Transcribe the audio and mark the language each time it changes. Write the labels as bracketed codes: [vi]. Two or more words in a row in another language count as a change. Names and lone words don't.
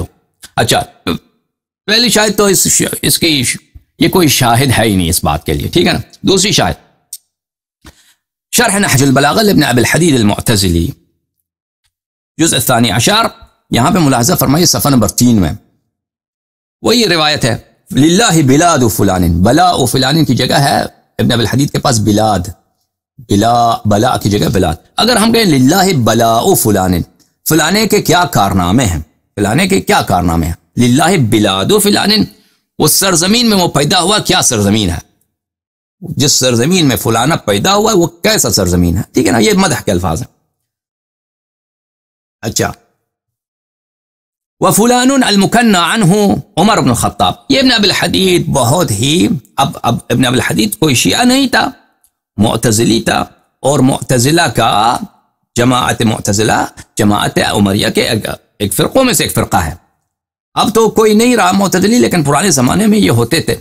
[ur] اچھا، پہلی شاہد تو اس کی یہ کوئی شاہد ہے ہی نہیں اس بات کے لیے. ٹھیک ہے نا. دوسری شاہد [ar] شرح نحج البلاغہ لابن ابی الحدید المعتزلی جزء الثانی عشر، [ur] یہاں پہ ملاحظہ فرمائیے صفحہ نمبر 3 میں وہی روایت ہے. [ar] للہ بلاد فلان، بلا و فلان [ur] کی جگہ ہے ابن ابی الحدید کے پاس بلاد، بلا کی جگہ بلاد. اگر ہم کہیں [ar] للہ بلا و فلان، [ur] فلانے کے کیا کارنامے ہیں، فلانے کے کیا کارنامے ہیں. [ar] للہ بلاد و فلان، [ur] اس سرزمین میں وہ پیدا ہوا کیا سرزمین ہے، جس سرزمین میں فلانا پیدا ہوا وہ کیسا سرزمین ہے. ٹھیک ہے نا. یہ مدح کے الفاظ ہیں. اچھا، [ar] وفلان المکنى عنه عمر بن الخطاب، [ur] یہ ابن ابی الحدید بہت ہی اب ابن ابی الحدید کوئی شیعہ نہیں تھا، معتزلی تھا، اور معتزلہ کا جماعت معتزلہ جماعت عمریہ کے ایک فرقوں میں سے ایک فرقہ ہے. اب تو کوئی نہیں رہا معتزلی، لیکن پرانے زمانے میں یہ ہوتے تھے.